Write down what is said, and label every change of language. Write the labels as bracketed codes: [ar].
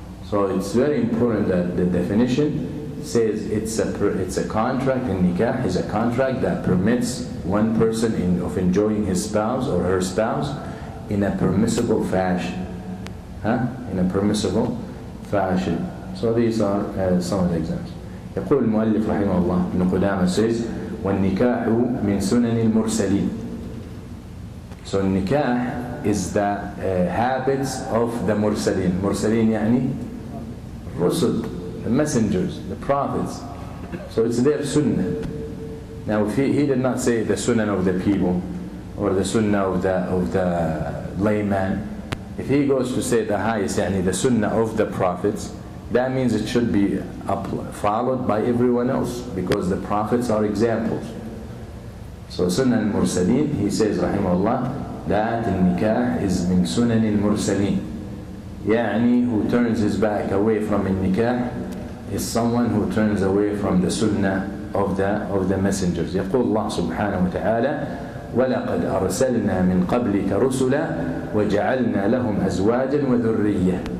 [en] So it's very important that the definition says it's a contract, and nikah is a contract that permits one person of enjoying his spouse or her spouse in a permissible fashion. In a permissible fashion. So these are some of the examples. [ar] يقول المؤلف رحمه الله ابن قدامة says والنكاح من سنن المرسلين. [en] So nikah is the habits of the mursalin. Mursalin يعني Rusul, the messengers, the prophets. So it's their sunnah. Now if he did not say the sunnah of the people or the sunnah of the layman, if he goes to say the highest, يعني the sunnah of the prophets, that means it should be followed by everyone else, because the prophets are examples. So sunnah al-mursaleen, he says rahimahullah, that [ar] النكاح is من سنن المرسلين. [en] يعني who turns his back away from النكاح is someone who turns away from the sunnah of the messengers. [ar] يقول الله سبحانه وتعالى وَلَقَدْ أَرْسَلْنَا مِنْ قَبْلِكَ رُسُلًا وَجَعَلْنَا لَهُمْ أَزْوَاجًا وَذُرِّيَّةً.